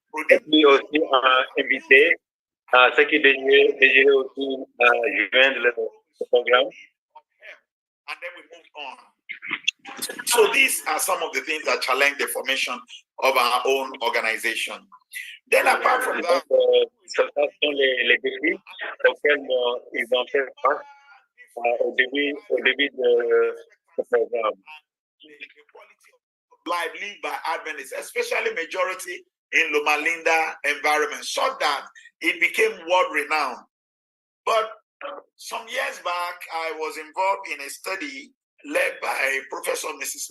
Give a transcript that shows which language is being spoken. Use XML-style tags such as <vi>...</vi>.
<fr>Et puis aussi invité à ceux qui désiraient aussi joindre le programme.</fr> <en>And then we moved on. So these are some of the things that challenge the formation of our own organization. Then apart from that,</en> <fr>ce sont les défis auxquels ils ont fait face au début de ce programme.</fr> <en>The quality of life lived by Adventists, especially majority in Loma Linda environment, so that it became world-renowned. But some years back, I was involved in a study led by Professor Mrs.</en>